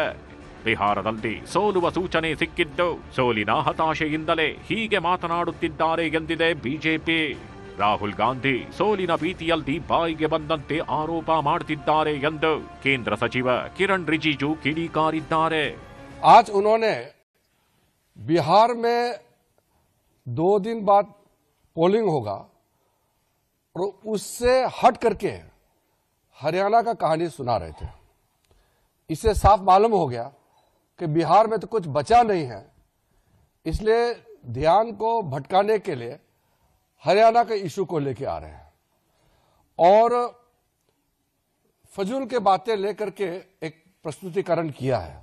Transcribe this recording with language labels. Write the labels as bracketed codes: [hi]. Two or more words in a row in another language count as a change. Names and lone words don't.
[kn] ಬಿಹಾರದಲ್ಲಿ ಸೋಲುವ ಸೂಚನೆ ಸಿಕ್ಕಿದ್ದು ಸೋಲಿನ ಹತಾಶೆಯಿಂದಲೇ ಹೀಗೆ ಮಾತನಾಡುತ್ತಿದ್ದಾರೆ ಎಂದಿದೆ ಬಿಜೆಪಿ. ರಾಹುಲ್ ಗಾಂಧಿ ಸೋಲಿನ ಭೀತಿಯಲ್ಲಿ ಬಾಯಿಗೆ ಬಂದಂತೆ ಆರೋಪ ಮಾಡುತ್ತಿದ್ದಾರೆ ಎಂದು ಕೇಂದ್ರ ಸಚಿವ ಕಿರಣ್ ರಿಜಿಜು ಕಿಡಿಕಾರಿದ್ದಾರೆ. [hi] आज उन्होंने बिहार में 2 दिन बाद पोलिंग होगा और उससे हट करके हरियाणा का कहानी सुना रहे थे. इससे साफ मालूम हो गया कि बिहार में तो कुछ बचा नहीं है, इसलिए ध्यान को भटकाने के लिए हरियाणा के इशू को लेके आ रहे हैं और फजूल के बातें लेकर के एक प्रस्तुतिकरण किया है.